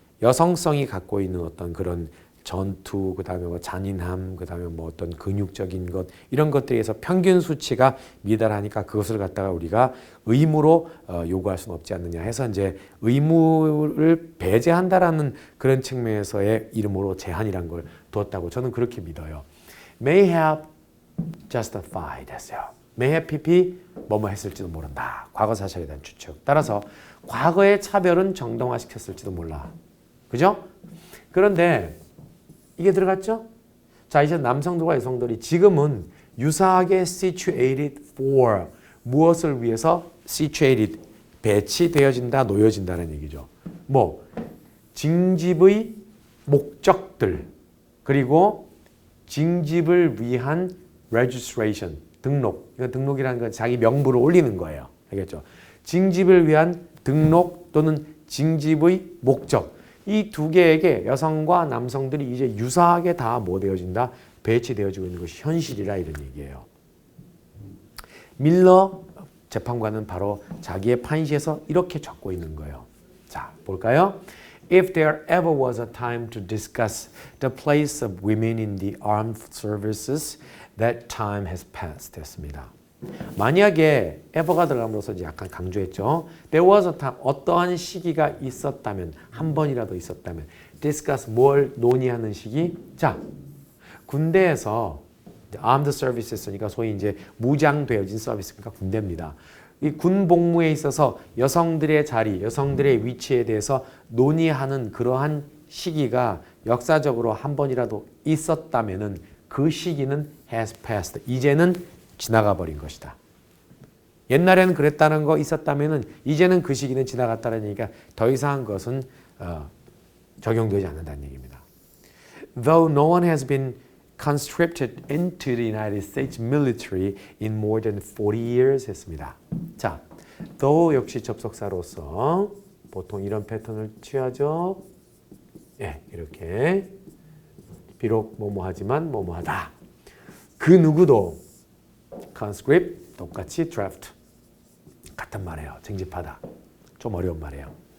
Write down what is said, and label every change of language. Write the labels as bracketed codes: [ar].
[ko] 여성성이 갖고 있는 어떤 그런 전투, 그다음에 뭐 잔인함, 그다음에 뭐 어떤 근육적인 것 이런 것들에서 평균 수치가 미달하니까 그것을 갖다가 우리가 의무로 요구할 수는 없지 않느냐 해서 이제 의무를 배제한다라는 그런 측면에서의 이름으로 제한이란 걸 두었다고 저는 그렇게 믿어요. [en] May have justified [ko] 했어요. [en] May have pp [ko] 뭐뭐 했을지도 모른다. 과거 사실에 대한 추측. 따라서 과거의 차별은 정당화시켰을지도 몰라. 그죠? 그런데 이게 들어갔죠? 자, 이제 남성들과 여성들이 지금은 유사하게 [en] situated for [ko] 무엇을 위해서 situated 배치되어진다, 놓여진다는 얘기죠. 뭐 징집의 목적들 그리고 징집을 위한 registration 등록. 이거 등록이라는 건 자기 명부를 올리는 거예요. 알겠죠? 징집을 위한 등록 또는 징집의 목적. 이 두 개에게 여성과 남성들이 이제 유사하게 다 뭐 되어진다? 배치되어지고 있는 것이 현실이라 이런 얘기예요. 밀러 재판관은 바로 자기의 판시에서 이렇게 적고 있는 거예요. 자, 볼까요? [en] If there ever was a time to discuss the place of women in the armed services, that time has passed [ko] 했습니다. 만약에 ever가 들어감으로써 이제 약간 강조했죠. [en] There was a time, [ko] 어떠한 시기가 있었다면, 한 번이라도 있었다면, discuss, 뭘 논의하는 시기? 자, 군대에서 armed services니까 소위 이제 무장되어진 서비스니까 군대입니다. 이 군 복무에 있어서 여성들의 자리, 여성들의 위치에 대해서 논의하는 그러한 시기가 역사적으로 한 번이라도 있었다면은 그 시기는 [en] has passed. [ko] 이제는 지나가 버린 것이다. 옛날에는 그랬다는 거 있었다면은 이제는 그 시기는 지나갔다는 얘기가 더 이상 그것은 적용되지 않는다는 얘기입니다. [en] Though no one has been conscripted into the United States military in more than 40 years [ko] 했습니다. 자, though 역시 접속사로서 보통 이런 패턴을 취하죠. 예, 이렇게 비록 뭐뭐하지만 뭐뭐하다. 그 누구도 conscript 똑같이 draft 같은 말이에요. 징집하다. 좀 어려운 말이에요.